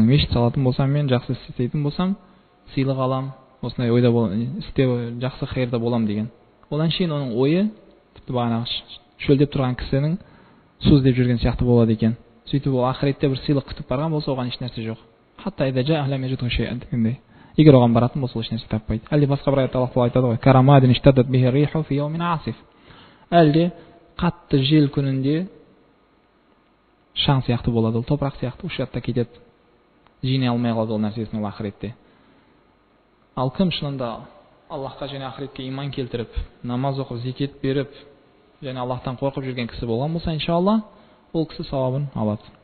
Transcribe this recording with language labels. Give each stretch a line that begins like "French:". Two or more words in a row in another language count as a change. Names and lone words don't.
Kazakh: Мешіт салатын болсам, мен жақсы істейтін болсам, сыйлық алам, осындай ойда істеу жақсы хайырда болам деген. Ол әншейін оның ойы тіпті бағанағы шөлдеп тұрған кісінің су іздеп жүрген сияқты болады екен. Сөйтіп ол ақыретте бір сыйлық күтіп барған болса, оған ешнәрсе жоқ.
Arabic: حتى إذا جاءه لم يجده شيئا
Kazakh: дегендей. Егер оған баратын болса, ешнәрсе таппайды. Әлде басқа бір аятта Аллах Тағала айтады ғой:
Arabic: "كرماد اشتدت به الريح في يوم عاصف".
Kazakh: Әлде қатты жел күнінде шаң сияқты болады, ол топырақ сияқты ушатта кетеді. Жинай алмай қалады ол нәрсесін ол ақыретте. Ал кім шынында Аллахқа және ақыретке иман келтіріп, намаз оқып, зекет беріп, және Аллахтан қорқып жүрген кісі болған болса, иншалла, ол кісі сауабын алады.